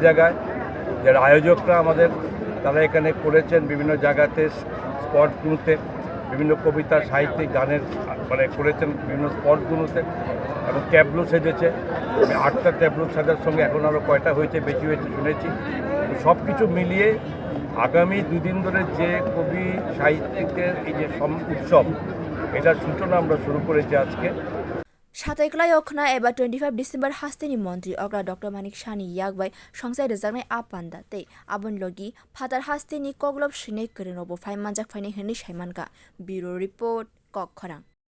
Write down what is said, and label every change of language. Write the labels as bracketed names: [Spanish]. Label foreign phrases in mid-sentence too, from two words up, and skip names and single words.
[Bangla] জায়গায় যারা আয়োজকরা আমাদের তারা এখানে করেছেন বিভিন্ন জায়গাতে স্পটগুলোতে বিভিন্ন কবিতা সাহিত্যিক গানের করেছেন বিভিন্ন স্পটগুলোতে এবং ট্যাবলো সেজেছে ৮টা ট্যাবলো সাজার সঙ্গে এখন আরও কয়টা হয়েছে বেশি হয়েছে শুনেছি সব কিছু মিলিয়ে আগামী দুদিন ধরে যে কবি সাহিত্যিকদের এই যে উৎসব এটার সূচনা আমরা শুরু করেছি আজকে [Kok Borok] Sataikla Yokna eba 25 December hasteni montri ogra Dr.Manik shani yakbai songsai rejaknai apanda tei abon logi phatar hasteni koglop shinai keren robo phai manjak phaini hini saimanka bureau report kok khorang